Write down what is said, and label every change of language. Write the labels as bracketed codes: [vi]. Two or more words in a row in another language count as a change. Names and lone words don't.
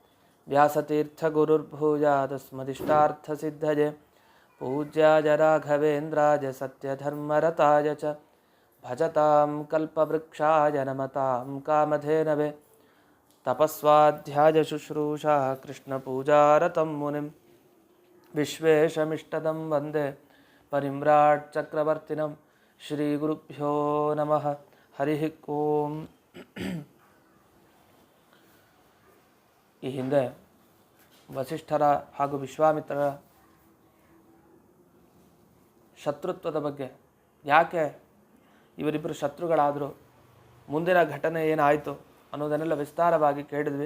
[sa] ವ್ಯಾಸತೀರ್ಥಗುರುರ್ಭೂಯಾದಸ್ಮದಿಷ್ಟಾರ್ಥಸಿದ್ಧಯೇ ಪೂಜ್ಯಾಯ ರಾಘವೇಂದ್ರಾಯ ಸತ್ಯಧರ್ಮರತಾಯ ಚ ಭಜತಾಂ ಕಲ್ಪವೃಕ್ಷಾಯ ನಮತಾಂ ಕಾಮಧೇನವೇ ತಪಸ್ವಾಧ್ಯಾಯ ಶುಶ್ರೂಷಾ ಕೃಷ್ಣಪೂಜಾರತಂ ಮುನಿಂ ವಿಶ್ವೇಶಮಿಷ್ಟದಂ ವಂದೇ ಪರಿಮ್ರಾಟ್ ಚಕ್ರವರ್ತಿನಂ ಶ್ರೀಗುರುಭ್ಯೋ ನಮಃ ಹರಿ ಓಂ. [kn] ಈ ಹಿಂದೆ ವಸಿಷ್ಠರ ಹಾಗೂ ವಿಶ್ವಾಮಿತ್ರರ ಶತ್ರುತ್ವದ ಬಗ್ಗೆ, ಯಾಕೆ ಇವರಿಬ್ಬರು ಶತ್ರುಗಳಾದರು, ಮುಂದಿನ ಘಟನೆ ಏನಾಯಿತು ಅನ್ನೋದನ್ನೆಲ್ಲ ವಿಸ್ತಾರವಾಗಿ ಕೇಳಿದ್ವಿ.